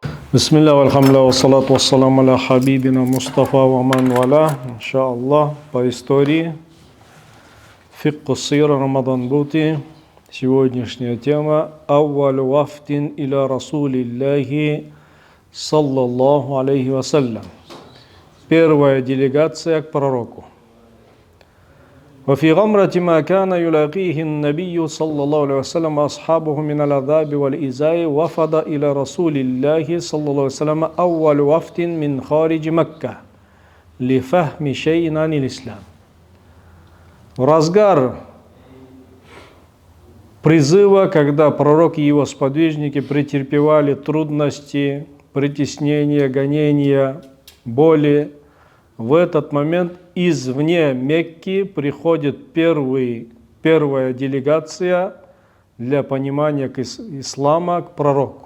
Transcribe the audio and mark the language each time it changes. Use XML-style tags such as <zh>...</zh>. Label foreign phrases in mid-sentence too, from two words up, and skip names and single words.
<ar>بسم الله والحمد لله والصلاة والسلام على حبيبنا مصطفى ومن والاه. إن شاء الله,</ar> <ru>по истории</ru> <ar>فقه السيرة</ar> <ru>Рамадан Бути. Сегодняшняя тема</ru> <ar>«أول وفد إلى رسول الله صلى الله عليه وسلم».</ar> <ru>Первая делегация к пророку.</ru> <ar>وفي غمرة ما كان يلاقيه النبي صلى الله عليه وسلم أصحابه من العذاب والإيذاء وفد إلى رسول الله صلى الله عليه وسلم أول وفد من خارج مكة لفهم شيء عن الإسلام.</ar> <ru>В разгар призыва, когда пророк и его сподвижники претерпевали трудности, притеснения, гонения, боли, в этот момент извне Мекки приходит первая делегация для понимания ислама к пророку.</ru>